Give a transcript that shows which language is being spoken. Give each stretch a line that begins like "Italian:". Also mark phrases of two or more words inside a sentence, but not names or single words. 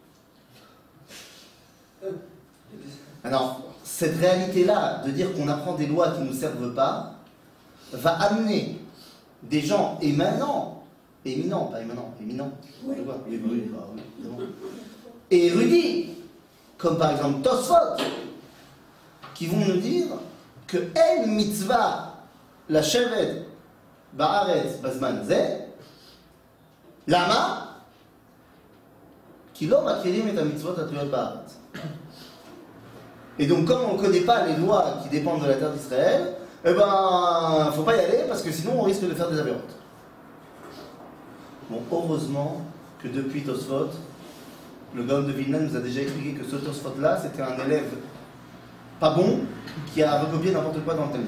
French: Alors, cette réalité-là, de dire qu'on apprend des lois qui ne nous servent pas, va amener des gens éminents, et érudits, comme par exemple Tosfot, qui vont nous dire que
Hebrew: אין מצוה לשבת בארץ בזמן הזה למה כי לא מכירים את מצוות התלויות בארץ.
French: Et donc, comme on ne connaît pas les lois qui dépendent de la terre d'Israël, eh ben, faut pas y aller parce que sinon on risque de faire des avérantes. Bon, heureusement que depuis Tosfot, le Gaon de Vilna nous a déjà expliqué que ce Tosfot-là, c'était un élève pas bon qui a recopié n'importe quoi dans le Talmud.